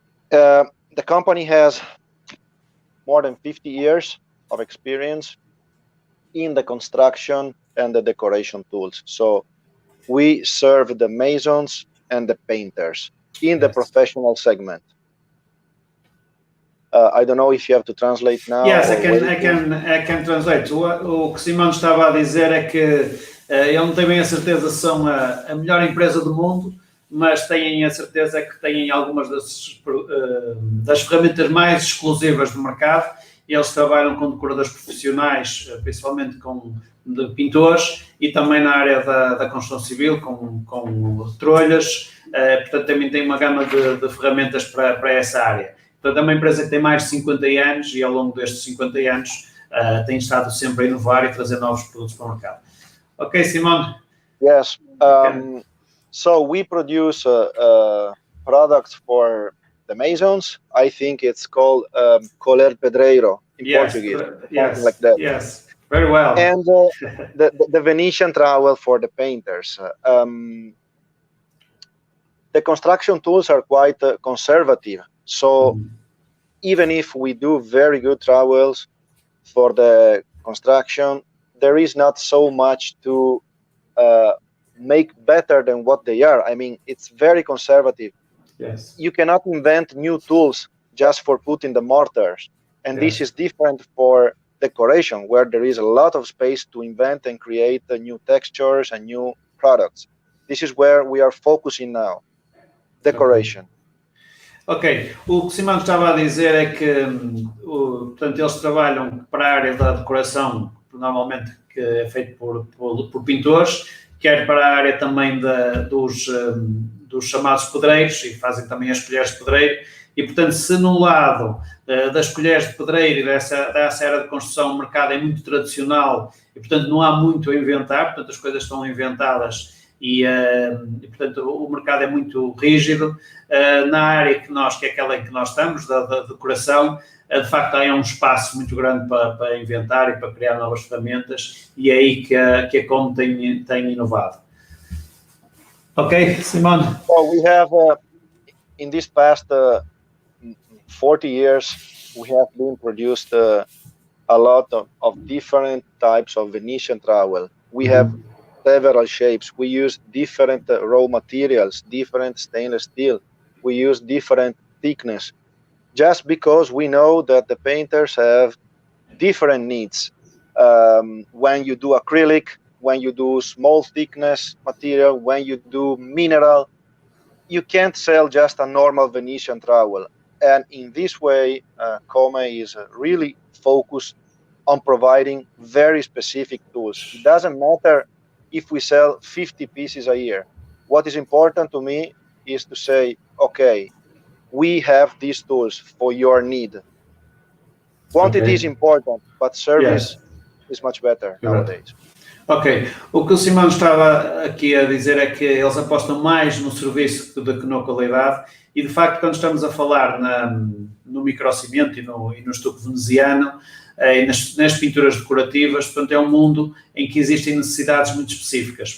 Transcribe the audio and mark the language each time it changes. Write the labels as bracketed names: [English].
[English] The company has more than 50 years of experience in the construction and the decoration tools. So we serve the masons and the painters in the professional segment. I don't know if you have to translate now. Yes, I can translate. [Portuguese] O que Simão estava a dizer é que ele não tem bem a certeza se são a melhor empresa do mundo, mas têm a certeza que têm algumas das ferramentas mais exclusivas do mercado. Eles trabalham com decoradores profissionais, principalmente de pintores, e também na área da construção civil, com trolhas. Portanto, também tem uma gama de ferramentas para essa área. Portanto, é uma empresa que tem mais de 50 anos e ao longo destes 50 anos tem estado sempre a inovar e trazer novos produtos para o mercado. Ok, Simone? [English] Yes. So we produce products for the masons. I think it's called [Portuguese] coler pedreiro [English] in Portuguese. Yes, like that. Yes, very well. And the Venetian trowel for the painters. The construction tools are quite conservative. So even if we do very good trowels for the construction, there is not so much to make better than what they are. I mean, it's very conservative. Yes. You cannot invent new tools just for putting the mortars. And this is different for decoration, where there is a lot of space to invent and create new textures and new products. This is where we are focusing now, decoration. [Portuguese] Ok, o que o Simão estava a dizer é que, portanto, eles trabalham para a área da decoração, normalmente que é feito por pintores, quer para a área também dos chamados pedreiros, e fazem também as colheres de pedreiro, e, portanto, se no lado das colheres de pedreiro e dessa área de construção o mercado é muito tradicional e, portanto, não há muito a inventar, portanto, as coisas estão inventadas e portanto, o mercado é muito rígido. Na área que é aquela em que nós estamos, da decoração, de facto, há um espaço muito grande para inventar e para criar novas ferramentas e é aí que a Com tem inovado. Ok, Simone? [English] Well, we have in this past 40 years, we have been produced a lot of different types of Venetian trowel. We have several shapes. We use different raw materials, different stainless steel. We use different thickness, just because we know that the painters have different needs. When you do acrylic, when you do small thickness material, when you do mineral, you can't sell just a normal Venetian trowel. And in this way, Come is really focused on providing very specific tools. It doesn't matter if we sell 50 pieces a year. What is important to me is to say, okay, we have these tools for your need. Quantity is important, but service is much better nowadays. [Portuguese] Ok, o que o Simão estava aqui a dizer é que eles apostam mais no serviço do que na qualidade e, de facto, quando estamos a falar no microcimento e no estuque veneziano e nas pinturas decorativas, portanto, é um mundo em que existem necessidades muito específicas.